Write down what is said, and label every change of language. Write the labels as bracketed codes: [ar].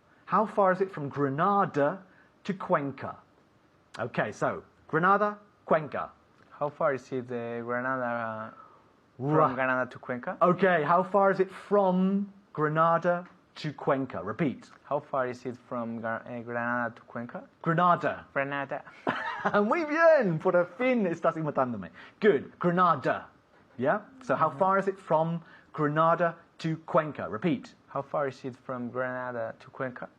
[en] How far is it from Granada to Cuenca? Okay, so Granada, Cuenca. How far is it Granada from Granada to Cuenca? Okay, how far is it from Granada to Cuenca? Repeat. How far is it from Granada to Cuenca? Granada. Granada. [es] Muy bien, por fin estás imitándome. [en] Good, Granada. Yeah? So how far is it from Granada to Cuenca? Repeat. How far is it from Granada to Cuenca?